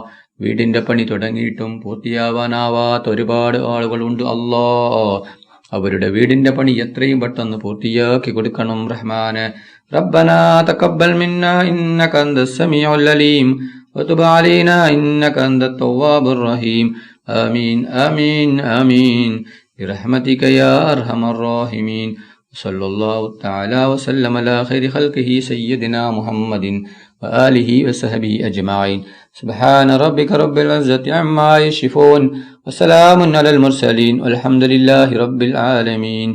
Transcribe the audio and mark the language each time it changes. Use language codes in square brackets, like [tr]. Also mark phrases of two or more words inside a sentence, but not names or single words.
[ml] വീടിന്റെ പണി തുടങ്ങിയിട്ടും പൂർത്തിയാവാനാവാത്ത ഒരുപാട് ആളുകളുണ്ട് അല്ലാഹ്. അവരുടെ വീടിന്റെ പണി എത്രയും പെട്ടെന്ന് പൂർത്തിയാക്കി കൊടുക്കണം റഹ്മാനെ. [ar] ربنا تقبل منا إنك أنت السميع العليم وتب علينا إنك أنت التواب الرحيم. آمين آمين آمين برحمتك يا أرحم الراحمين. صلى الله تعالى وسلم على خير خلقه سيدنا محمد وآله وصحبه أجمعين. سبحان ربك رب العزة عما يصفون وسلام على المرسلين والحمد لله رب العالمين.